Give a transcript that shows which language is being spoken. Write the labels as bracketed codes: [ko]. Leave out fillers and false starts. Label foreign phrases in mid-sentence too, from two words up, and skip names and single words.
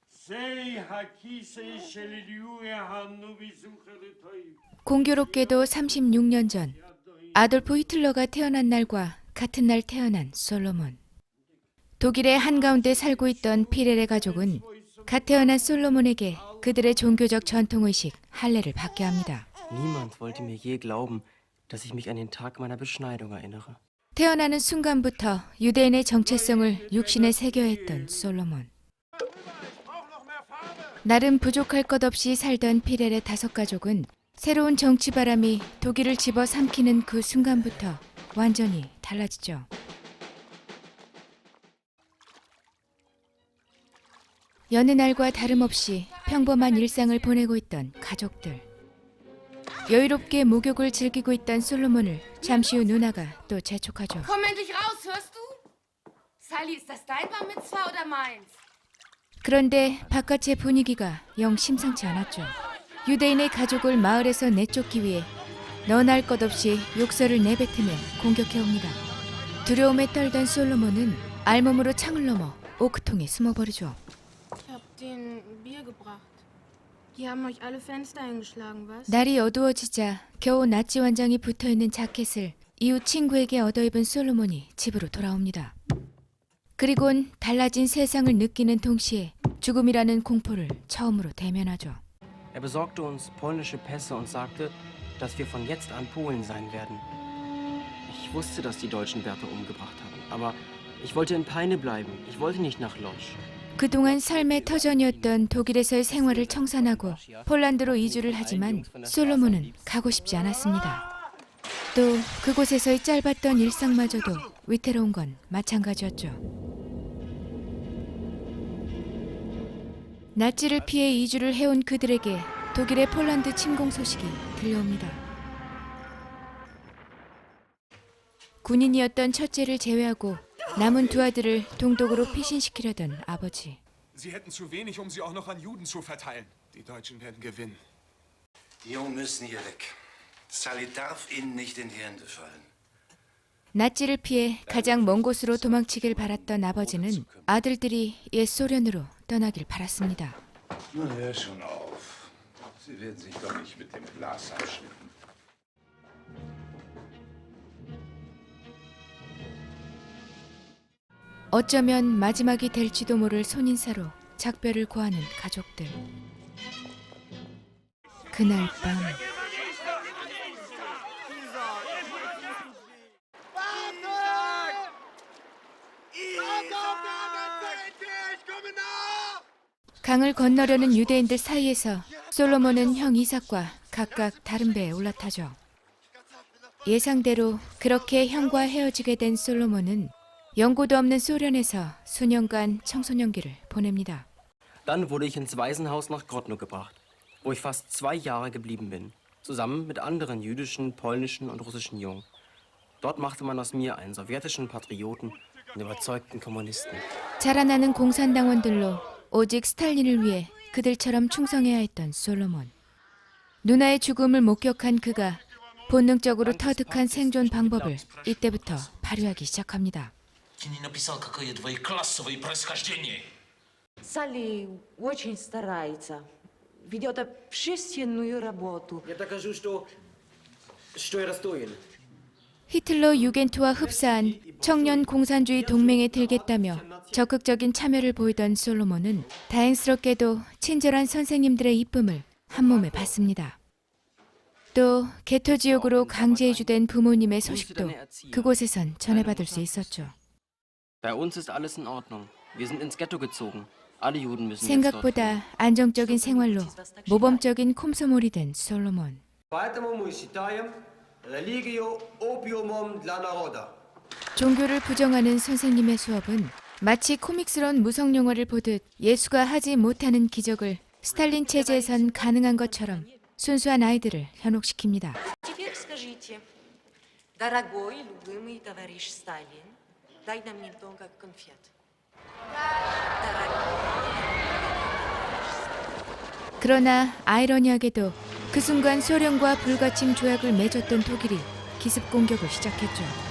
[ko] 공교롭게도 36년 전 아돌프 히틀러가 태어난 날과 같은 날 태어난 솔로몬. 독일의 한가운데 살고 있던 피렐의 가족은 갓 태어난 솔로몬에게 그들의 종교적 전통의식 할례를 받게 합니다. [de] Niemand wollte mir je glauben, dass ich mich an den Tag meiner Beschneidung erinnere. [ko] 태어나는 순간부터 유대인의 정체성을 육신에 새겨야 했던 솔로몬. 나름 부족할 것 없이 살던 피렐의 5가족은 새로운 정치 바람이 독일을 집어삼키는 그 순간부터 완전히 달라지죠. 여느 날과 다름없이 평범한 일상을 보내고 있던 가족들. 여유롭게 목욕을 즐기고 있던 솔로몬을 잠시 후 누나가 또 재촉하죠. [de] Komm endlich raus, hörst du? Sally, ist das dein [he] Bar Mitzvah [de] oder meins? [ko] 그런데 바깥의 분위기가 영 심상치 않았죠. 유대인의 가족을 마을에서 내쫓기 위해 너나 할 것 없이 욕설을 내뱉으며 공격해옵니다. 두려움에 떨던 솔로몬은 알몸으로 창을 넘어 오크통에 숨어버리죠. [de] Ich hab denen Bier gebracht. Die haben euch alle Fenster eingeschlagen, was? [ko] 날이 어두워지자 겨우 나치 완장이 붙어있는 자켓을 이웃 친구에게 얻어입은 솔로몬이 집으로 돌아옵니다. 그리곤 달라진 세상을 느끼는 동시에 죽음이라는 공포를 처음으로 대면하죠. [de] Er besorgte uns polnische Pässe und sagte, dass wir von jetzt an Polen sein werden. Ich wusste, dass die Deutschen Wärter umgebracht haben, aber ich wollte in Peine bleiben. Ich wollte nicht nach Lodz. [ko] 그동안 삶의 터전이었던 독일에서의 생활을 청산하고 폴란드로 이주를 하지만 솔로몬은 가고 싶지 않았습니다. 또 그곳에서의 짧았던 일상마저도 위태로운 건 마찬가지였죠. 나치를 피해 이주를 해온 그들에게 독일의 폴란드 침공 소식이 들려옵니다. 군인이었던 첫째를 제외하고 남은 2 아들을 동독으로 피신시키려던 아버지. [de] Sie hätten zu wenig, um sie auch noch an Juden zu verteilen. Die Deutschen werden gewinnen. Die Jungen müssen hier weg. Sally darf ihnen nicht in die Hände fallen. [ko] 나치를 피해 가장 먼 곳으로 도망치길 바랐던 아버지는 아들들이 옛 소련으로 떠나길 바랐습니다. [de] Nun hör schon auf. Sie werden sich doch nicht mit dem Glas abschnippen. [ko] 어쩌면 마지막이 될지도 모를 손인사로 작별을 고하는 가족들. 그날 밤 강을 건너려는 유대인들 사이에서 솔로몬은 형 이삭과 각각 다른 배에 올라타죠. 예상대로 그렇게 형과 헤어지게 된 솔로몬은 연고도 없는 소련에서 수년간 청소년기를 보냅니다. [de] Dann wurde ich ins Waisenhaus nach Grodno gebracht, wo ich fast 2 Jahre geblieben bin, zusammen mit anderen jüdischen, polnischen und russischen Jungen. Dort machte man aus mir einen sowjetischen Patrioten und überzeugten Kommunisten. [ko] 자라나는 공산당원들로 오직 스탈린을 위해 그들처럼 충성해야 했던 솔로몬. 누나의 죽음을 목격한 그가 본능적으로 터득한 생존 방법을 이때부터 발휘하기 시작합니다. [ru] Ты не написал, какое двоеклассовое происхождение. Салли очень старается. Ведет общественную работу. Я докажу, что я достоин. [ko] 히틀러 유겐트와 흡사한 청년 공산주의 동맹에 들겠다며 적극적인 참여를 보이던 솔로몬은 다행스럽게도 친절한 선생님들의 이쁨을 한몸에 받습니다. 또 게토 지옥으로 강제 이주된 부모님의 소식도 그곳에선 전해받을 수 있었죠. [de] Bei uns ist alles in Ordnung. Wir sind ins Ghetto gezogen. Alle Juden müssen jetzt [ko] 생각보다 안정적인 생활로 모범적인 콤소몰이 된 솔로몬. [ru] Поэтому мы считаем религию опиумом для народа. [ko] 종교를 부정하는 선생님의 수업은 마치 코믹스러운 무성 영화를 보듯 예수가 하지 못하는 기적을 스탈린 체제에선 가능한 것처럼 순수한 아이들을 현혹시킵니다. [ru] Теперь скажите, дорогой, любимый товарищ Сталин, дай нам немного конфет. [ko] 그러나 아이러니하게도 그 순간 소련과 불가침 조약을 맺었던 독일이 기습 공격을 시작했죠.